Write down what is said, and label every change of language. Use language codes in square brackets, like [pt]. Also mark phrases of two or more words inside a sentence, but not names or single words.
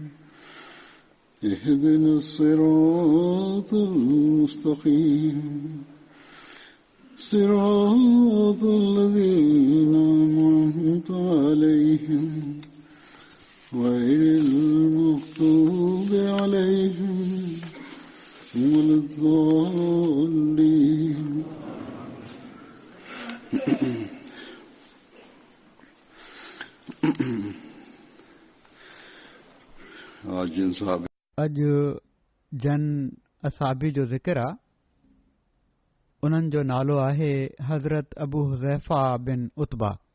[ar] اهدنا الصراط المستقيم صراط الذين أنعمت عليهم غير المغضوب عليهم ولا الضالين. [sd] अॼु जन असाबी जो ज़िक्र आहे. उन्हनि जो नालो आहे हज़रत अबू हुज़ैफ़ा बिन उतबा.